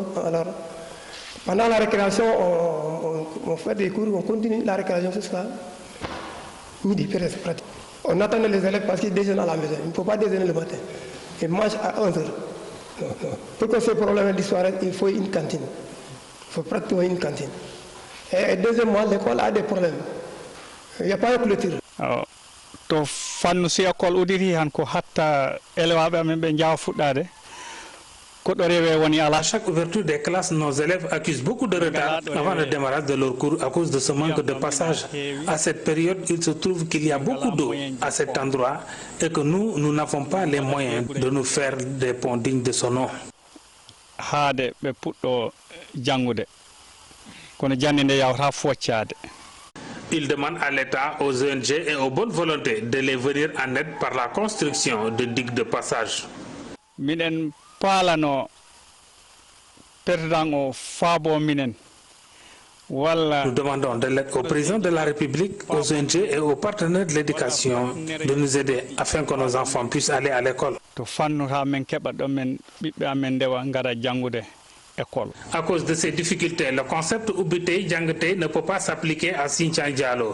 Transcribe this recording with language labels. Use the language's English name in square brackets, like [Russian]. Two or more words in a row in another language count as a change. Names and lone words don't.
[French] Alors, pendant la récréation, on fait des cours, on continue la récréation jusqu'à midi, presque. On attend les élèves parce qu'ils déjeunent à la maison. Il ne faut pas déjeuner le matin. Ils mangent à 11h. Pour que ce problème disparaisse, il faut une cantine. Il faut pratiquement une cantine. Et deuxièmement, l'école a des problèmes. Il n'y a pas de clôture. [Fula] To fannu si école udiri han ko hatta elewaɓe amen ɓe jawa fuɗɗade. [French] À chaque ouverture des classes, nos élèves accusent beaucoup de retard avant le démarrage de leurs cours à cause de ce manque de passage. À cette période, il se trouve qu'il y a beaucoup d'eau à cet endroit et que nous n'avons pas les moyens de nous faire des ponts dignes de son nom. Il demande à l'État, aux ONG et aux bonnes volontés de les venir en aide par la construction de digues de passage. [Fula] Palano perdango fabo minen. [French] Nous demandons de l'aide au président de la République, aux ONG et aux partenaires de l'éducation de nous aider afin que nos enfants puissent aller à l'école. À cause de ces difficultés, le concept Ubité Djangete ne peut pas s'appliquer à Sinthiang Diallo.